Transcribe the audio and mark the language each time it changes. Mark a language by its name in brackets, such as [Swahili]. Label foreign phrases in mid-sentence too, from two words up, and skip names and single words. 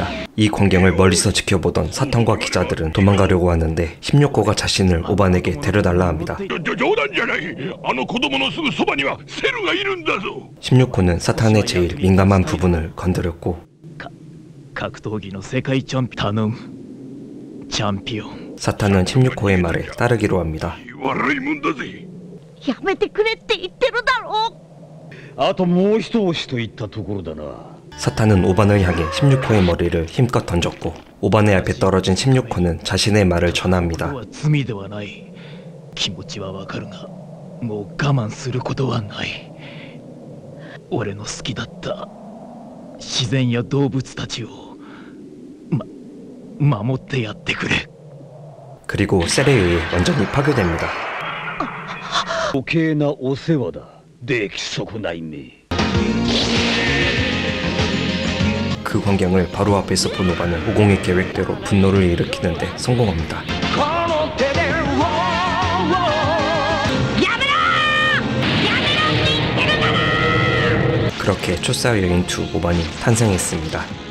[Korean] 이 광경을 멀리서 지켜보던 사탄과 기자들은 도망가려고 하는데 16호가 자신을 오반에게 데려달라 합니다. 16호는 사탄의 제일 민감한 부분을 건드렸고 사탄은 16호의 말에 따르기로 합니다. [Japanese] やめてくれって言ってるだろ。あともう一押しといったところだな。 [Korean] 사탄은 오반을 향해 16호의 머리를 힘껏 던졌고 오반의 앞에 떨어진 16호는 자신의 말을 전합니다. [Japanese] 罪ではない。気持ちはわかるが、もう我慢することはない。俺の好きだった自然や動物たちを守ってやってくれ。 [Korean] 그리고 셀에 의해 완전히 파괴됩니다. [Japanese] 余計なお世話だ。出来損ないめ。 [Korean] 그 광경을 바로 앞에서 본 오반은 오공의 계획대로 분노를 일으키는데 성공합니다. 그렇게 초사 여인 2 오반이 탄생했습니다.